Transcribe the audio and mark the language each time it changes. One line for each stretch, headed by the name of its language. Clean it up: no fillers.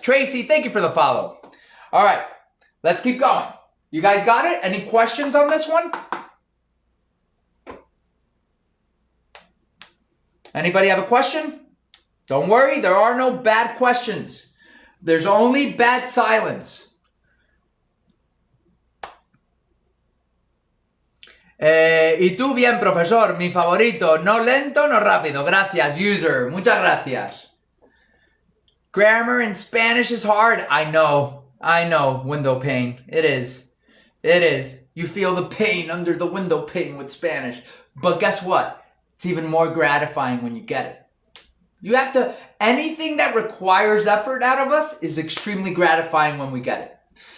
English: Tracy, thank you for the follow. All right, let's keep going. You guys got it? Any questions on this one? Anybody have a question? Don't worry, there are no bad questions. There's only bad silence.
Spanish: Y tú bien, profesor, mi favorito, no lento, no rápido. Gracias, user. Muchas gracias.
English: Grammar in Spanish is hard. I know, window pane. It is. You feel the pain under the window pane with Spanish. But guess what? It's even more gratifying when you get it. You have to, anything that requires effort out of us is extremely gratifying when we get it.